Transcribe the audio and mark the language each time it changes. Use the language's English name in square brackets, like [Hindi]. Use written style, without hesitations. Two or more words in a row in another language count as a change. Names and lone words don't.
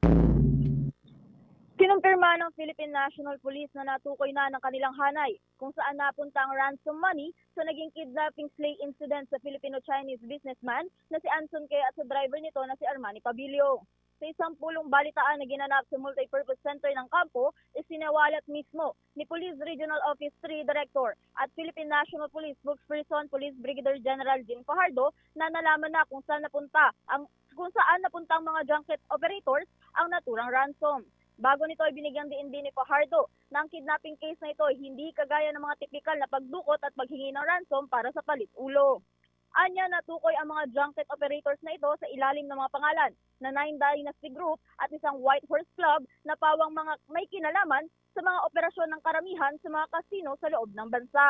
[Filipino] Kinumpirma ng Philippine National Police na natukoy na ng kanilang hanay kung saan napunta ang [English] ransom money [Filipino] sa naging [English] kidnapping slay incident [Filipino] sa Filipino-Chinese businessman na si Anson Ke at sa driver nito na si Armani Pabilio. Sa isang pulong balitaan na ginanap sa [English] multipurpose center [Filipino] ng kampo, isinawalat mismo ni Police Regional Office 3 Director at Philippine National Police Spokesperson Police Brigadier General Jean Fajardo na nalaman na kung saan napunta ang mga [English] junket operators [Filipino] ang naturang ransom. Bago nito ay binigyang diin din ni Fajardo na ang [English] kidnapping case [Filipino] na ito ay hindi kagaya ng mga tipikal na pagdukot at paghingi ng ransom para sa palit ulo. Anya, natukoy ang mga [English] junket operators [Filipino] na ito sa ilalim ng mga pangalan na Nine Dynasty Group at isang White Horse Club na pawang mga may kinalaman sa mga operasyon ng karamihan sa mga kasino sa loob ng bansa.